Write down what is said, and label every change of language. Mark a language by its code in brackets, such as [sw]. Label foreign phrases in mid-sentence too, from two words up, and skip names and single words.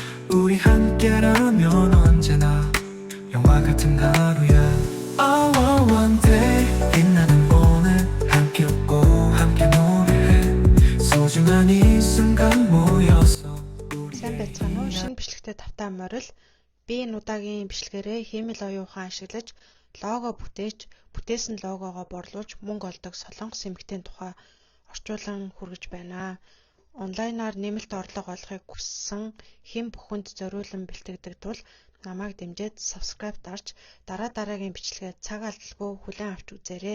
[ko] 우리 함께라면 언제나 영화 같은 하루야. [en] All on one day [ko] 빛나는 오늘 함께 웃고 함께 노래해 소중한 이 순간 모여서 [mn] Сайн байцгаана уу? Шинэ бичлэгтэй тавтай морил би энэ удаагийн бичлэгээрээ хиймэл оюухан ашиглаж лого бүтээсэн логогоо борлуулж мөнгө олдог Солонгос эмэгтэйн тухай орчуулан хүргэж байна. Онлайнаар нэмэлт орлого олохыг хүссэн хэн бүхэнд зориулан бэлтгэдэг тул намайг дэмжиж subscribe дарж дараагийн бичлэгээ цаг алдалгүй хүлээн авч үзээрэй.